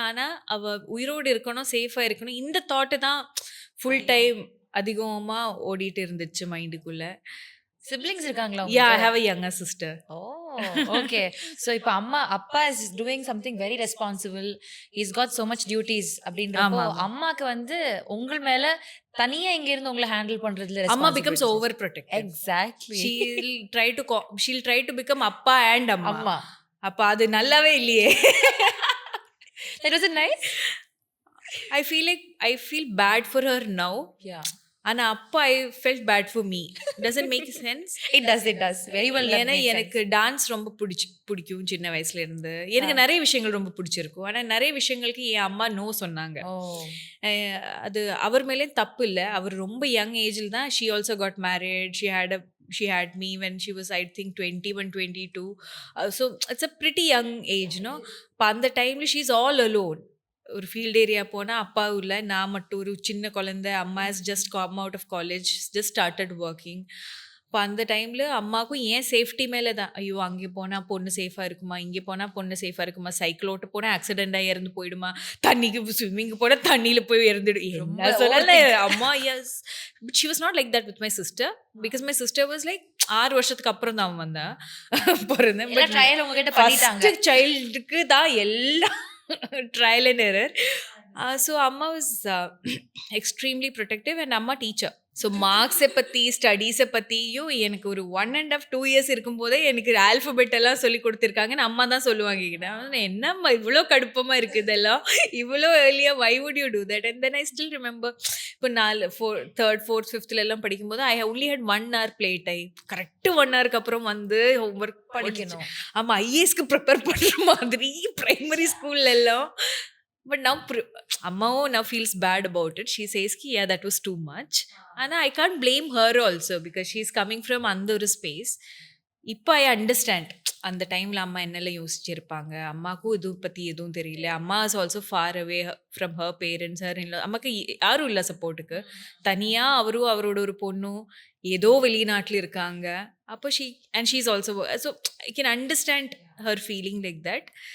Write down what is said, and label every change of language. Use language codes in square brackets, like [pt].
[ta] ஆனால் அவள் உயிரோடு இருக்கணும், சேஃபாக இருக்கணும். இந்த தாட்டு தான் ஃபுல் டைம் அதிகமாக ஓடிட்டு இருந்துச்சு மைண்டுக்குள்ளே. சிப்லிங்ஸ் இருக்காங்களா? [en] Yeah, I have a younger sister. Oh, okay. [ta] So இப்போ அப்பா [en] is doing something very responsible, is got so much duties [ta] அப்படின்றப்போ அம்மாக்கு வந்து உங்கள் மேல தனியா இங்க இருந்து உங்களை ஹேண்டில் பண்றதுல [en] அம்மா becomes over protective. Exactly. she'll try to become அப்பா and அம்மா. [ta] அப்ப அது நல்லாவே இல்லையே. [en] That wasn't nice. I feel bad for her now. Yeah. [ta] ஆனா அப்பா [en] I felt bad for me. Doesn't make sense. It does very well. [ta] ஏன்னா எனக்கு டான்ஸ் ரொம்ப பிடிக்கும் சின்ன வயசுல இருந்து. எனக்கு நிறைய விஷயங்கள் ரொம்ப பிடிச்சிருக்கும். ஆனா நிறைய விஷயங்களுக்கு என் அம்மா நோ சொன்னாங்க. அது அவர் மேலே தப்பு இல்லை. அவர் ரொம்ப யங் ஏஜில் தான் she also got married. [en] She had me when she was I think 21, 22. So it's a pretty young age, no? [ta] அந்த டைம்ல [en] she's all alone. [ta] ஒரு ஃபீல்ட் ஏரியா போனால் அப்பா இல்லை, நான் மட்டும் ஒரு சின்ன குழந்தை. அம்மா is just come out of college, just started working. இப்போ அந்த டைமில் அம்மாவுக்கும் ஏன் சேஃப்டி மேலே தான், ஐயோ அங்கே போனால் பொண்ணு சேஃபாக இருக்குமா, இங்கே போனால் பொண்ணு சேஃபாக இருக்குமா, சைக்கிள் ஓட்ட போனால் ஆக்சிடெண்ட்டாக இறந்து போயிடுமா, தண்ணிக்கு ஸ்விம்மிங்கு போனால் தண்ணியில் போய் இறந்துடும். என்ன சொல்லல அம்மா. [en] Yes, but she was not like that with my sister. Because my sister was like [ta] 6 வருஷத்துக்கு அப்புறம் தான் அவன் வந்தான் பிறந்தேன். பட் சைல்டுக்கு தான் எல்லாம் ட்ரையல் அண்ட் எரர். [en] So அம்மா was extremely protective and அம்மா teacher. [ta] ஸோ மார்க்ஸை பற்றி ஸ்டடீஸை பற்றியும் எனக்கு ஒரு 1.5 2 இயர்ஸ் இருக்கும்போதே எனக்கு ஆல்ஃபபெட் எல்லாம் சொல்லி கொடுத்துருக்காங்கன்னு அம்மா தான் சொல்லுவாங்க கிட்ட. என்னம்மா இவ்வளோ கடுப்பமாக இருக்குது இதெல்லாம், இவ்வளோ ஏர்லியாக [en] Why would you do that? And then I still remember, [ta] இப்போ 3rd 4th 5th எல்லாம் படிக்கும்போது [en] I only had 1 hour play time. [ta] Correct 1 ஹவருக்கு அப்புறம் வந்து ஹோம்ஒர்க் படிக்கணும். ஆமாம், ஐஏஎஸ்க்கு ப்ரிப்பேர் பண்ணுற மாதிரி பிரைமரி ஸ்கூல்ல எல்லாம். [en] But now Amma now feels bad about it. She says ki yeah, that was too much. And I can't blame her also because she's coming from [ta] அந்த ஒரு ஸ்பேஸ். இப்போ [en] I understand [ta] அந்த டைமில் அம்மா என்னெல்லாம் யோசிச்சிருப்பாங்க. அம்மாவுக்கும் இது பற்றி எதுவும் தெரியல. [en] அம்மா is also far away from her parents. [ta] Her இல்லை, அம்மாவுக்கு யாரும் இல்லை சப்போர்ட்டுக்கு. தனியாக அவரும் அவரோட ஒரு பொண்ணும் ஏதோ வெளிநாட்டில் இருக்காங்க. [en] அப்போ she is also, so I can understand her feeling like that.